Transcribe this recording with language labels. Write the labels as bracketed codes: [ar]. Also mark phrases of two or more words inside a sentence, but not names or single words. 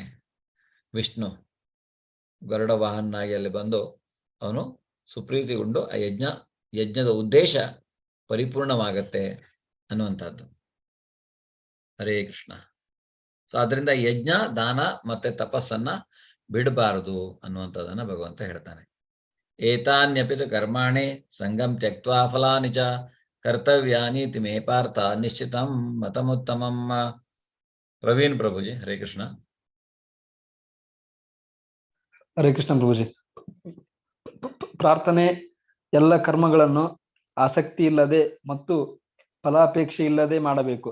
[kn] ವಿಷ್ಣು ಗರುಡ ವಾಹನಾಗಿ ಅಲ್ಲಿ ಬಂದು ಅವನು ಸುಪ್ರೀತಿಗೊಂಡು ಆ ಯಜ್ಞದ ಉದ್ದೇಶ ಪರಿಪೂರ್ಣವಾಗತ್ತೆ ಅನ್ನುವಂಥದ್ದು. [sa] ಹರೇ ಕೃಷ್ಣ. [kn] ಸೊ ಅದರಿಂದ ಯಜ್ಞ, ದಾನ ಮತ್ತೆ ತಪಸ್ಸನ್ನ ಬಿಡಬಾರದು ಅನ್ನುವಂಥದ್ದನ್ನ ಭಗವಂತ ಹೇಳ್ತಾನೆ. [sa] ಏತಾನ್ಯಪಿತು ಕರ್ಮಾಣಿ ಸಂಗಂ ತ್ಯಕ್ತ್ವಾ ಫಲಾನಿ ಚ ಕರ್ತವ್ಯಾನೀತಿ ಮೇ ಪಾರ್ಥ ನಿಶ್ಚಿತಂ ಮತಮುತ್ತಮಂ. ಪ್ರವೀಣ್ ಪ್ರಭುಜಿ, ಹರೇ ಕೃಷ್ಣ. ಹರೇ ಕೃಷ್ಣ ಪ್ರಭುಜಿ. [kn] ಪ್ರಾರ್ಥನೆ ಎಲ್ಲ ಕರ್ಮಗಳನ್ನು ಆಸಕ್ತಿ ಇಲ್ಲದೆ ಮತ್ತು ಫಲಾಪೇಕ್ಷೆ ಇಲ್ಲದೆ ಮಾಡಬೇಕು.